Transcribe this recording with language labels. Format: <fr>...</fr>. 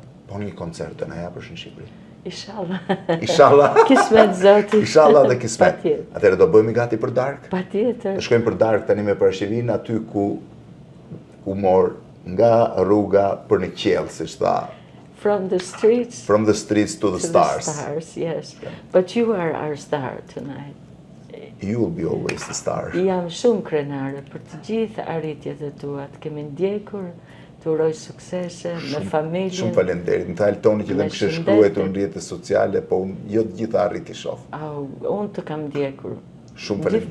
<sq>Po një koncert të na japësh në Shqipëri. Inshallah. Kismet zoti. Inshallah dhe kismet. Atëherë do bëhemi gati për darkë? Patjetër. Të shkojmë për darkë tani me Parashivin aty ku mor nga rruga për në qiell, siç tha.</sq> <en>From the streets to the stars. Yes. But you are our star tonight. You will be always the star.</en> <sq>Jam shumë krenare për të gjithë arritjet e tua. Të kemi ndjekur, të uroj suksese me familjen. Shumë faleminderit. Më tha Eltoni që dhe më kishte shkruar në rrjetet sociale, po jo të gjitha arrit i shoh. Unë të kam ndjekur. Shumë faleminderit.</sq>